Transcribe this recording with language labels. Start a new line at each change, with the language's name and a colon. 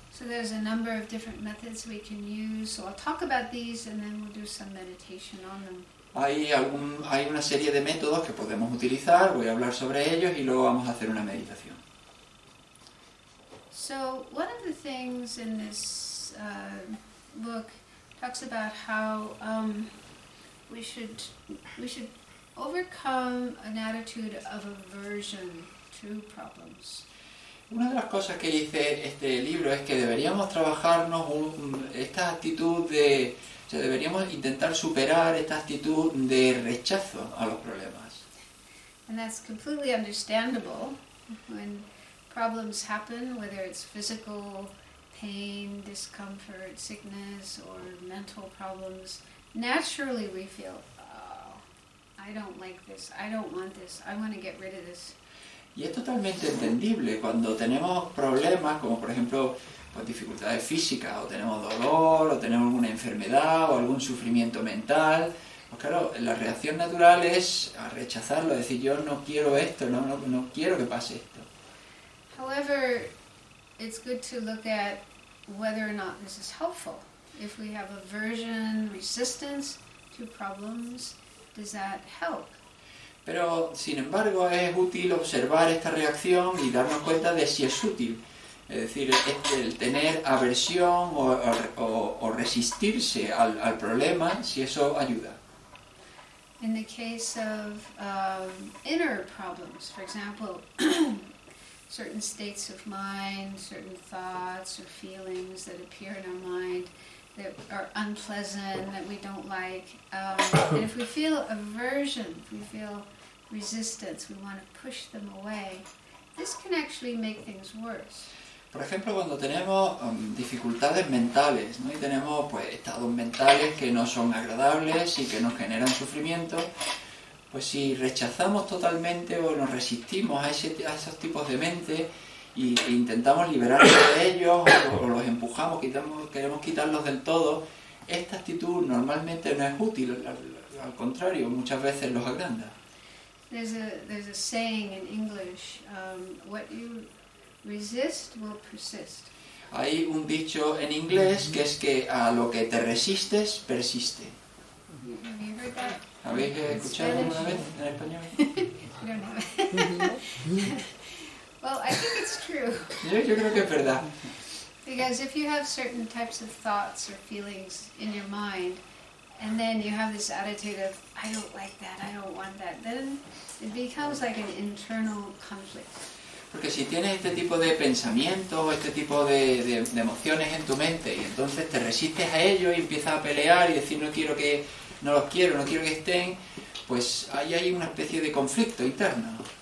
English: So there's a number of different methods we can use. So I'll talk about these and then we'll do some meditation on them.
Spanish: Hay una serie de métodos que podemos utilizar, voy a hablar sobre ellos y luego vamos a hacer una meditación.
English: So one of the things in this book talks about how we should overcome an attitude of aversion to problems.
Spanish: Una de las cosas que dice este libro es que deberíamos trabajarnos esta actitud de... O sea, deberíamos intentar superar esta actitud de rechazo a los problemas.
English: And that's completely understandable when problems happen, whether it's physical pain, discomfort, sickness, or mental problems. Naturally we feel, oh, I don't like this, I don't want this, I want to get rid of this.
Spanish: Y es totalmente entendible cuando tenemos problemas, como por ejemplo pues, dificultades físicas, o tenemos dolor, o tenemos alguna enfermedad, o algún sufrimiento mental. Pues claro, la reacción natural es a rechazarlo, decir yo no quiero esto, no quiero que pase esto.
English: However, it's good to look at whether or not this is helpful. If we have aversion, resistance to problems, does that help?
Spanish: Pero, sin embargo, es útil observar esta reacción y darnos cuenta de si es útil. Es decir, el tener aversión o resistirse al problema, si eso ayuda.
English: In the case of inner problems, for example, certain states of mind, certain thoughts or feelings that appear in our mind that are unpleasant, that we don't like, and if we feel aversion, if we feel resistance, we want to push them away, this can actually make things worse.
Spanish: Por ejemplo, cuando tenemos dificultades mentales, ¿no? Y tenemos pues, estados mentales que no son agradables y que nos generan sufrimiento, pues si rechazamos totalmente o nos resistimos a esos tipos de mente e intentamos liberarnos de ellos o los empujamos, queremos quitarlos del todo, esta actitud normalmente no es útil, al contrario, muchas veces los agranda.
English: There's a saying in English, what you resist will persist.
Spanish: Hay un dicho en inglés que es que a lo que te resistes, persiste.
English: Have you heard that?
Spanish: ¿Habéis escuchado alguna vez en español?
English: You don't have it. Well, I think it's true.
Spanish: Yo creo que es verdad.
English: Because if you have certain types of thoughts or feelings in your mind, and then you have this attitude of, I don't like that, I don't want that, then it becomes like an internal conflict.
Spanish: Porque si tienes este tipo de pensamientos, este tipo de emociones en tu mente y entonces te resistes a ello y empiezas a pelear y decir no los quiero, no quiero que estén, pues ahí hay una especie de conflicto interno.